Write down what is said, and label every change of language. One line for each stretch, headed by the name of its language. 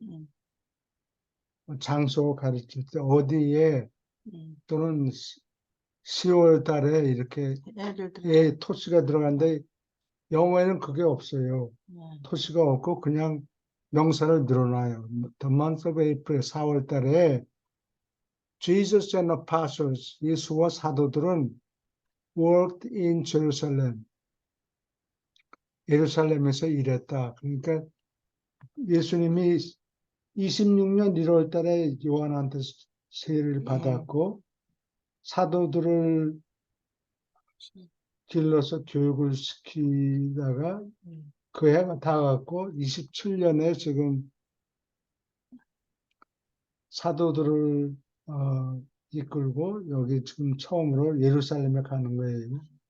Korean: 음, 장소 가리킬 때 어디에 음. 또는 10월 달에 이렇게 애들 들어가. 토시가 들어간데 영어에는 그게 없어요. 네, 토시가 없고 그냥 명사를 늘어놔요.
English: The month of April,
Korean: 4월 달에
English: Jesus and Apostles,
Korean: 예수와 사도들은
English: worked in Jerusalem,
Korean: 예루살렘에서 일했다. 그러니까 예수님이 26년 1월 달에 요한한테 세례를 예. 받았고 사도들을 길러서 교육을 시키다가 음, 그 해가 다 갔고 27년에 지금 사도들을 이끌고 여기 지금 처음으로 예루살렘에 가는 거예요.